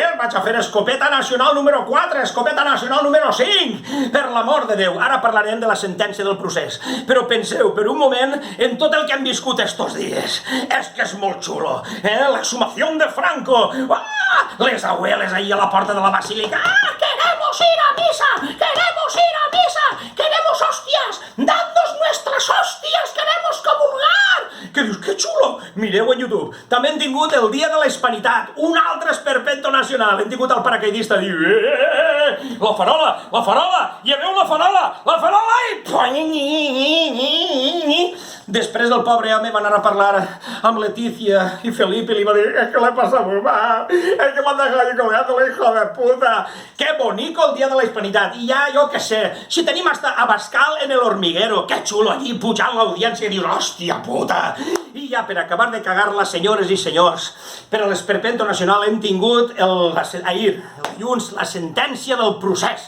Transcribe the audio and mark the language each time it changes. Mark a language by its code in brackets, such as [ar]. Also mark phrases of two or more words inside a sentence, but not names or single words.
[ca] Vaig a fer escopeta nacional número 4, escopeta nacional número 5. Per l'amor de Déu, ara parlarem de la sentència del procés. Però penseu per un moment en tot el que han viscut estos dies. És que és molt xulo, [es] la exhumación de Franco. [ca] Les [es] abueles ahí [ca] a la porta de la basílica. [es] Queremos ir a misa, queremos ir a misa, queremos hostias, dadnos nuestras hostias, queremos comulgar. [ca] Que dius, que xulo, mireu en YouTube. També hem tingut el dia de la hispanitat, un altre esperpento nacional. Hem tingut el paracaidista dir, la farola, lleveu la farola i... Després el pobre home va anar a parlar amb Leticia i Felipe i li va dir, [es] es que le pasa muy mal, es que m'han dejado colgando la hijo de puta. [ca] Que bonico el dia de la hispanitat. I ja, jo què sé, si tenim hasta Abascal en el hormiguero, que xulo allí pujant l'audiència i dius, hòstia puta. I ja per acabar de cagar-la, senyores i senyors, per a l'esperpento nacional hem tingut ahir, el dilluns, la sentència del procés.